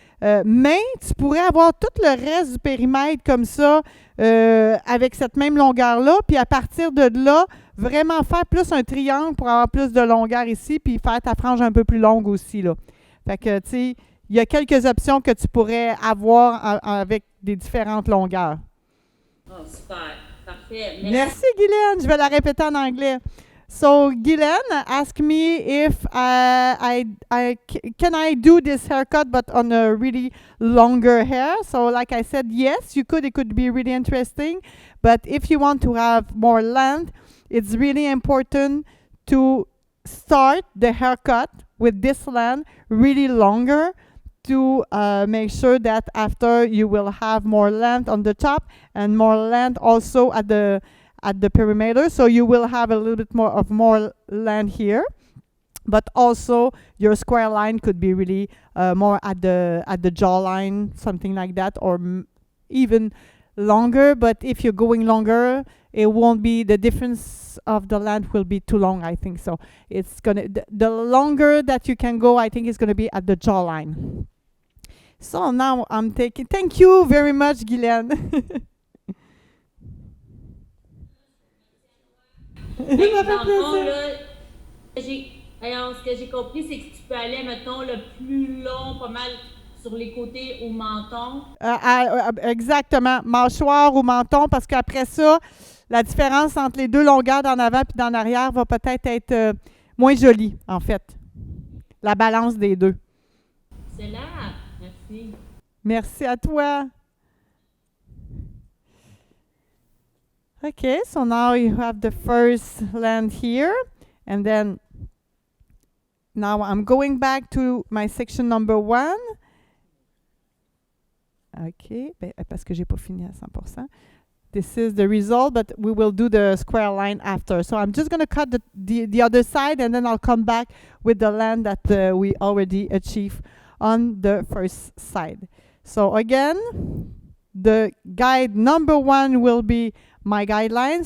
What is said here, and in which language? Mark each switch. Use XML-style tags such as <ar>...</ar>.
<fr>Mais tu pourrais avoir tout le reste du périmètre comme ça, avec cette même longueur-là, puis à partir de là, vraiment faire plus un triangle pour avoir plus de longueur ici, puis faire ta frange un peu plus longue aussi, là. Fait que, tu sais, il y a quelques options que tu pourrais avoir avec des différentes longueurs. Oh, super. Parfait. Merci, Guylaine. Je vais la répéter en anglais.</fr> <en>So, Guylaine asked me if can I do this haircut but on a really longer hair. So, like I said, yes, you could. It could be really interesting. But if you want to have more length, it's really important to start the haircut with this length really longer to make sure that after you will have more length on the top and more length also at the perimeter, so you will have a little bit more length here, but also your square line could be really more at the jawline, something like that, or even longer. But if you're going longer, it won't be, the difference of the length will be too long, I think. So it's gonna, the longer that you can go, I think it's gonna be at the jawline. So now I'm taking, thank you very much, Guylaine.</en> <fr>Dans le fond, là, ce que j'ai compris, c'est que tu peux aller, mettons, le plus long, pas mal sur les côtés au menton. Exactement, mâchoire ou menton, parce qu'après ça, la différence entre les deux longueurs d'en avant et d'en arrière va peut-être être moins jolie, en fait. La balance des deux. Excellent. Merci. Merci à toi.</fr> <en>Okay, so now you have the first land here, and then now I'm going back to my section number 1.</en> <fr>Okay, parce que j'ai pas fini à 100%.</fr> <en>This is the result, but we will do the square line after. So I'm just going to cut the other side, and then I'll come back with the land that we already achieved on the first side. So again, the guide number 1 will be my guideline.</en>